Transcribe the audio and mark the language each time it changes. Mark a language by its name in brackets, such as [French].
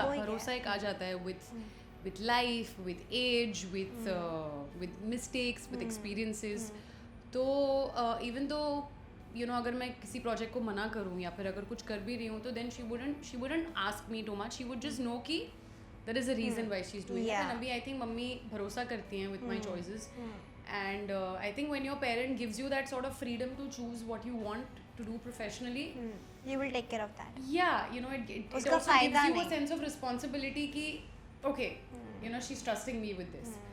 [Hindi] भरोसा एक आ जाता है [English] with life, with age, with mistakes, with experiences. [Hindi] तो [English] even though you know [Hindi] अगर मैं किसी project को मना करूँ या फिर अगर कुछ कर भी रही हूँ तो [English] then she wouldn't ask me too much. She would just know [Hindi] कि [English] there is a reason why she's doing it. Yeah. And अभी I think [Hindi] मम्मी भरोसा करती हैं [English] with my choices. And I think when your parent gives you that sort of freedom to choose what you want to do professionally, You will take care of that. yeah, you know, it [Hindi] उसका [English] also gives [Hindi] फायदा [English] you a [Hindi] नहीं। [English] sense of responsibility कि okay, you know, she's trusting me with this.